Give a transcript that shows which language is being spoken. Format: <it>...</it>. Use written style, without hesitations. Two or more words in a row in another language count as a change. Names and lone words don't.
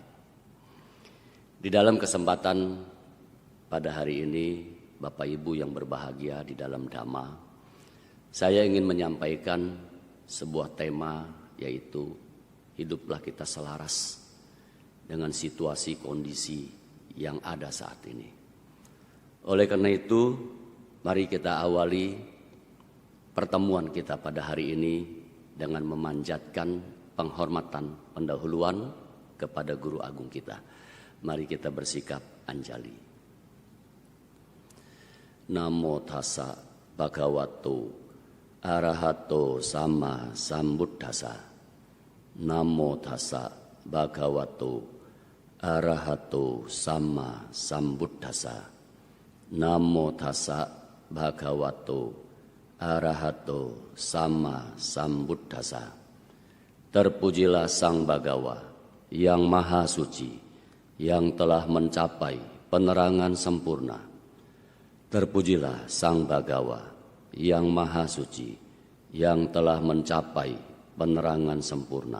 <id>Di dalam kesempatan pada hari ini, Bapak Ibu yang berbahagia di dalam Dhamma, saya ingin menyampaikan sebuah tema, yaitu hiduplah kita selaras dengan situasi kondisi yang ada saat ini. Oleh karena itu, mari kita awali pertemuan kita pada hari ini dengan memanjatkan penghormatan pendahuluan kepada Guru Agung kita. Mari kita bersikap anjali.</id> <pi>Namo tassa bhagavato arahato sama sambuddhassa. Namo tassa bhagavato arahato sama sambuddhassa. Namo tassa bhagavato arahato sama sambuddhassa.</pi> <id>Terpujilah Sang Bagawa yang Maha Suci, yang telah mencapai penerangan sempurna. Terpujilah Sang Bagawa yang Maha Suci, yang telah mencapai penerangan sempurna.</id>